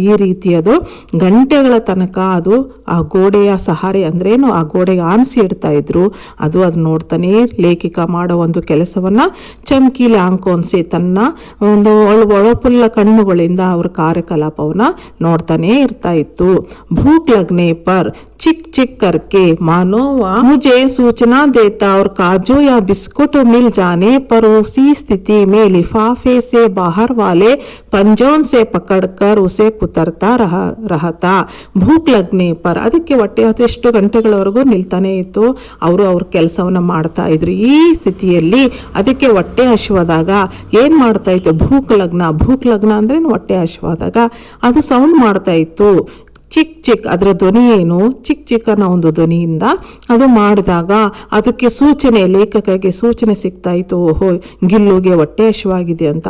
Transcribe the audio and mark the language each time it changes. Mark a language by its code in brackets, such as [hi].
[kn] ಈ ರೀತಿ ಅದು ಗಂಟೆಗಳ ತನಕ ಅದು ಆ ಗೋಡೆಯ ಸಹಾರೆ ಅಂದ್ರೇನು ಆ ಗೋಡೆಗೆ ಆನ್ಸಿ ಇಡ್ತಾ ಇದ್ರು. ಅದು ನೋಡ್ತಾನೆ ಲೇಖಿಕ ಮಾಡೋ ಒಂದು ಕೆಲಸವನ್ನ [hi] ಚಮಕೀಲಿ ಆಂಕೋನ್ಸೆ [kn] ತನ್ನ ಒಂದು ಒಳಪುಲ್ಲ ಕಣ್ಣುಗಳಿಂದ ಅವ್ರ ಕಾರ್ಯಕಲಾಪವನ್ನ ನೋಡ್ತಾನೆ ಇರ್ತಾ ಇತ್ತು. [hi] ಭೂಕ್ ಲಗ್ನೆ ಪರ್ ಚಿಕ್ ಚಿಕ್ करके मानो मुझे सूचना देता और काजू या बिस्कुट मिल जाने पर उसी स्थिति में लिफाफे से बाहर वाले पंजों से पकड़कर उसे कुतरता रहता. ಭೂಕ್ ಲಗ್ನೆ ಪರ್ [kn] ಅದಕ್ಕೆ ಹೊಟ್ಟೆ ಎಷ್ಟು ಗಂಟೆಗಳವರೆಗೂ ನಿಲ್ತಾನೆ ಇತ್ತು. ಅವರು ಅವ್ರ ಕೆಲಸವನ್ನ ಮಾಡ್ತಾ ಇದ್ರು. ಈ ಸ್ಥಿತಿಯಲ್ಲಿ ಅದಕ್ಕೆ ಹೊಟ್ಟೆ ಹಸಿವಾದಾಗ ಏನ್ ಮಾಡ್ತಾ ಇತ್ತು, [hi] ಭೂಕ್ ಲಗ್ನ [kn] ಅಂದ್ರೆ ಹೊಟ್ಟೆ ಹಸಿವಾದಾಗ ಅದು ಸೌಂಡ್ ಮಾಡ್ತಾ ಇತ್ತು. ಚಿಕ್ ಚಿಕ್ ಅದರ ಧ್ವನಿ ಏನು, ಚಿಕ್ ಚಿಕ್ ಅನ್ನೋ ಒಂದು ಧ್ವನಿಯಿಂದ ಅದು ಮಾಡಿದಾಗ ಅದಕ್ಕೆ ಲೇಖಕಗೆ ಸೂಚನೆ ಸಿಗ್ತಾ ಇತ್ತು, ಓಹೋ ಗಿಲ್ಲುಗೆ ಹೊಟ್ಟೆ ಹಸಿವಾಗಿದೆ ಅಂತ.